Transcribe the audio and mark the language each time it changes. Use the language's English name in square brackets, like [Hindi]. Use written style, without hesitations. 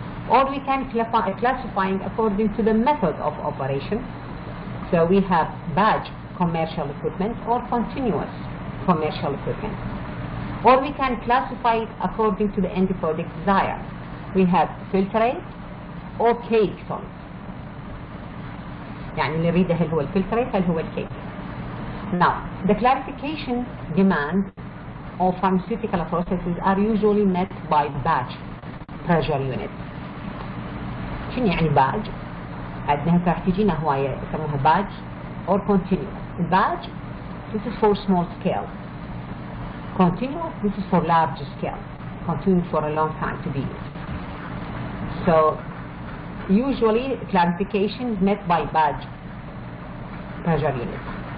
[English] Or we can classifying according to the method of operation. So we have batch commercial equipment or continuous commercial equipment. Or we can classify it according to the end product desired. We have filtrate or cake solid. [Arabic] يعني اللي نريده هل هو الفلترate هل هو الكيك. [English] Now, the clarification demands of pharmaceutical processes are usually met by batch pressure units. [Arabic] شنو يعني batch؟ عندنا هسه راح تجينا هواية يسموها [English] batch or continuous. Batch, this is for small scale. Continuous, this is for large scale. Continuous for a long time to be used. So, usually clarification is met by batch pressure units.